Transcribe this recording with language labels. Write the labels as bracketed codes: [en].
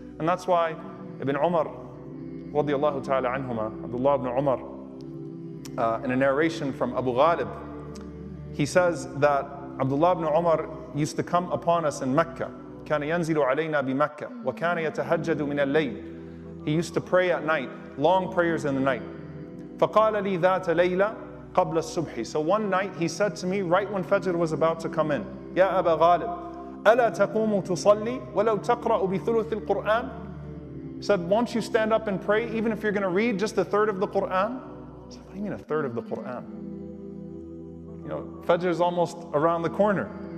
[en] And that's why Ibn Umar, radiyallahu ta'ala anhuma, Abdullah ibn Umar, in a narration from Abu Ghalib, he says that Abdullah ibn Umar used to come upon us in Mecca. [ar] كان ينزل علينا بمكة وكان يتهجد من الليل. [en] He used to pray at night, long prayers in the night. [ar] فقال لي ذات ليلة قبل الصبح. [en] So one night he said to me, right when Fajr was about to come in, [ar] يا أبا غالب ألا تقوم تصلي ولو تقرأ بثلث القرآن. [en] He said, won't you stand up and pray even if you're going to read just 1/3 of the Quran? I said, what do you mean 1/3 of the Quran? You know, Fajr is almost around the corner.